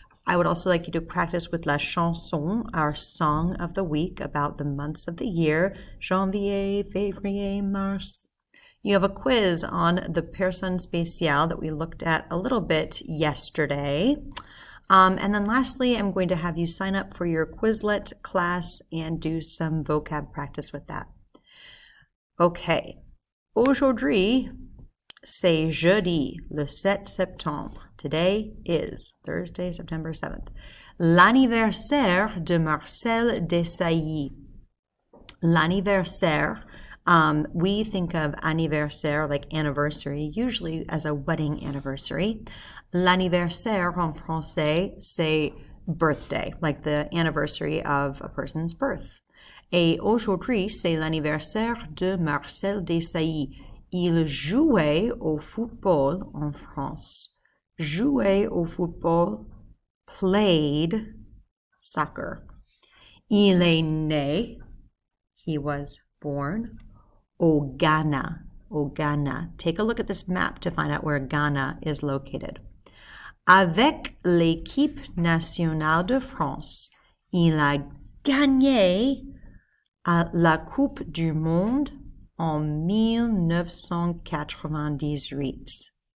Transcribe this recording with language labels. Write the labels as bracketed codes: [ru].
[en] I would also like you to practice with [fr] la chanson, [en] our song of the week about the months of the year, [fr] janvier, février, mars. [en] You have a quiz on the personne spéciale that we looked at a little bit yesterday. And then lastly, I'm going to have you sign up for your Quizlet class and do some vocab practice with that. Okay. [fr] Aujourd'hui, c'est jeudi, le 7 septembre. [en] Today is Thursday, September 7th. [fr] L'anniversaire de Marcel Desailly. [en] L'anniversaire, we think of anniversaire like anniversary, usually as a wedding anniversary. [fr] L'anniversaire en français, c'est [en] birthday, like the anniversary of a person's birth. [fr] Et aujourd'hui, c'est l'anniversaire de Marcel Desailly. Il jouait au football en France. Jouait au football, [en] played soccer. [fr] Il est né, [en] he was born, [fr] au Ghana. Au Ghana. [en] Take a look at this map to find out where Ghana is located. [fr] Avec l'équipe nationale de France, il a gagné la Coupe du Monde en 1998.